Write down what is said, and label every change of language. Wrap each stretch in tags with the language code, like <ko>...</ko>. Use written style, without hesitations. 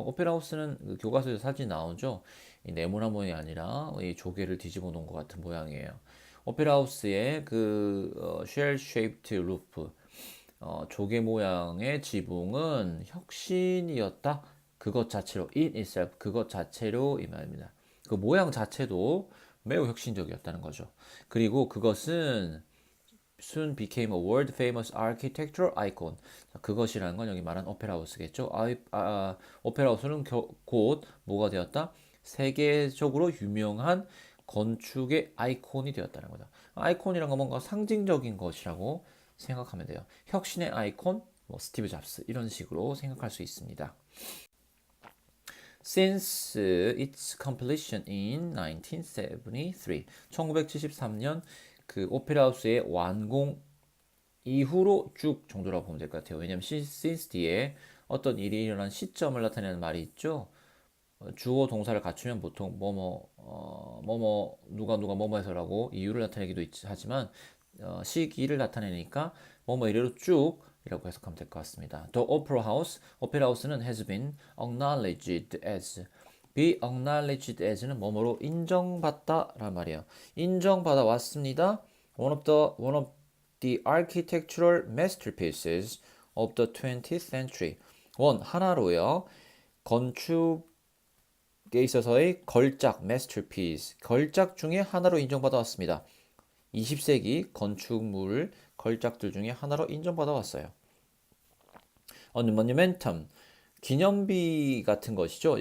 <ko>오페라 하우스는 그 교과서에서 사진 나오죠. 이 네모난 모양이 아니라 이 조개를 뒤집어 놓은 것 같은 모양이에요. 오페라 하우스의 그</ko> <en>shell-shaped roof,</en> <ko>조개 모양의 지붕은 혁신이었다. 그것 자체로,</ko> <en>in itself,</en> <ko>그것 자체로 이 말입니다. 그 모양 자체도 매우 혁신적이었다는 거죠. 그리고 그것은</ko> <en>soon became a world famous architectural icon.</en> <ko>그것이라는 건 여기 말한 오페라 하우스겠죠. 오페라 하우스는 곧 뭐가 되었다? 세계적으로 유명한 건축의 아이콘이 되었다는 거죠. 아이콘이란 건 뭔가 상징적인 것이라고 생각하면 돼요. 혁신의 아이콘, 뭐 스티브 잡스 이런 식으로 생각할 수 있습니다.</ko> <en>Since its completion in 1973,</en> <ko>1973년 그 오페라 하우스의 완공 이후로 쭉 정도라고 보면 될 것 같아요. 왜냐면 since 뒤에 어떤 일이 일어난 시점을 나타내는 말이 있죠. 주어 동사를 갖추면 보통 뭐뭐 누가 뭐뭐해서라고 이유를 나타내기도 하지만 시기를 나타내니까 뭐뭐 이래로 쭉 이라고 해석하면 될 것 같습니다.</ko> <en>The Opera House,</en> <ko>오페라 하우스는</ko> <en>has been acknowledged as be acknowledged as는</en> <ko>뭐뭐로 인정받다란 말이에요. 인정받아 왔습니다.</ko> <en>One of the architectural masterpieces of the 20th century.</en> <ko>하나로요. 건축에 있어서의 걸작 masterpiece, 걸작 중에 하나로 인정받아 왔습니다. 20세기 건축물 걸작들 중에 하나로 인정받아 왔어요. monumentum, 기념비 같은 것이죠.</ko>